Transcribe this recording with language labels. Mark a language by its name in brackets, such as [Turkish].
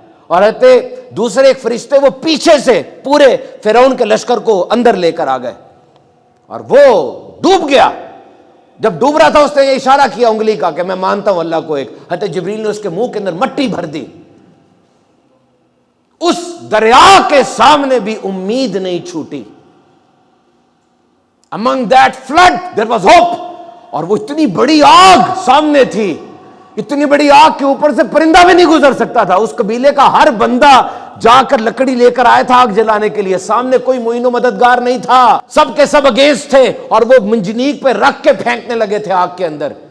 [Urdu] اور حضرت دوسرے ایک فرشتے وہ پیچھے سے پورے فرعون کے لشکر کو اندر لے کر آ گئے اور وہ ڈوب گیا. جب ڈوب رہا تھا اس نے اشارہ کیا انگلی کا کہ میں مانتا ہوں اللہ کو ایک. حضرت جبریل نے اس کے منہ کے اندر مٹی بھر دی. اس دریا کے سامنے بھی امید نہیں چھوٹی. [English] Among that flood there was hope. [Urdu] اور وہ اتنی بڑی آگ سامنے تھی، اتنی بڑی آگ کے اوپر سے پرندہ بھی نہیں گزر سکتا تھا. اس قبیلے کا ہر بندہ جا کر لکڑی لے کر آیا تھا آگ جلانے کے لیے. سامنے کوئی معین و مددگار نہیں تھا، سب کے سب اگینسٹ تھے. اور وہ منجنیق پہ رکھ کے پھینکنے لگے تھے آگ کے اندر.